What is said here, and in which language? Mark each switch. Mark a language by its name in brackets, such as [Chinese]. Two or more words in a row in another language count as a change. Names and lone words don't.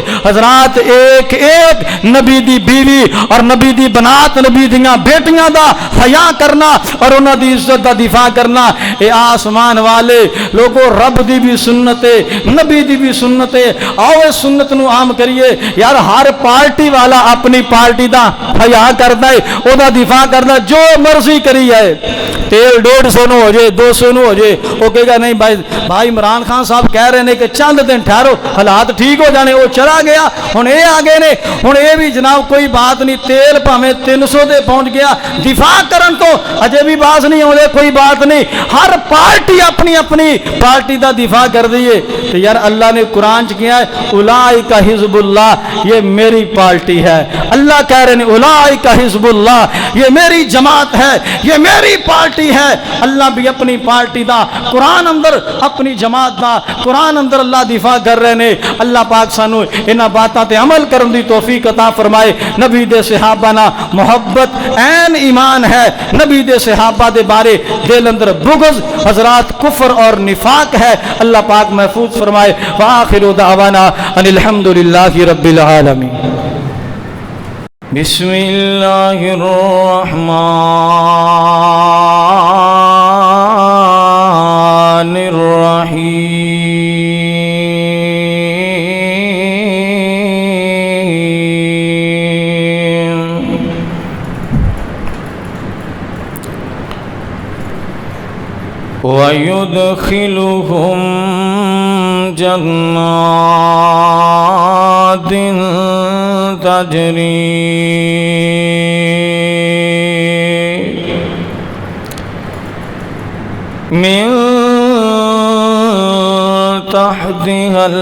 [Punjabi] حضرات ایک ایک نبی دی بیوی اور نبی دی بنات، نبی دیاں بیٹیاں دا حیا کرنا اور انہاں دی عزت دا دفاع کرنا، اے آسمان والے لوگوں رب دی بھی سنت ہے، نبی دی بھی سنت ہے۔ آؤ اس سنت نو عام کریے یار، ہر پارٹی والا اپنی پارٹی دا حیا کردا ہے، او دا دفاع کردا، جو مرضی کری جائے، تیل 150 نو ہو جائے 200 نو ہو جائے، وہ کہے گا نہیں بھائی عمران خان صاحب کہہ رہے ہیں کہ چند دن ٹھہرو حالات ٹھیک ہو جانے، وہ چلا گیا ہن اے آ گئے نے، ہن اے بھی جناب کوئی بات نہیں، تیل بھاویں 300 دے پہنچ گیا، دفاع کرن تو اجے بھی باز نہیں ہوندے، کوئی بات نہیں، ہر پارٹی اپنی اپنی پارٹی دا دفاع کر دیے۔ تو یار اللہ نے قرآن چ کیا ہے [Arabic] اولئک حزب اللہ، [Punjabi] یہ میری پارٹی ہے، اللہ کہہ رہے ہیں [Arabic] اولئک حزب اللہ، [Punjabi] یہ میری جماعت ہے، یہ میری پارٹی ہے۔ اللہ بھی اپنی پارٹی دا قرآن اندر، اپنی جماعت دا قرآن اندر اللہ دفاع کر رہے ہیں۔ اللہ پاک سانو انہاں باتاں تے عمل کرن دی توفیق عطا فرمائے۔ نبی دے صحابہ نا محبت عین ایمان ہے، نبی دے صحابہ دے بارے دل اندر بغض حضرات کفر اور نفاق ہے، اللہ پاک محفوظ فرمائے۔ [Arabic] وآخر دعوانا ان الحمدللہ رب العالمین۔ بسم اللہ الرحمن الرحیم۔ وَيُدْخِلُهُمْ جَنَّاتٍ تَجْرِي مِنْ تَحْتِهَا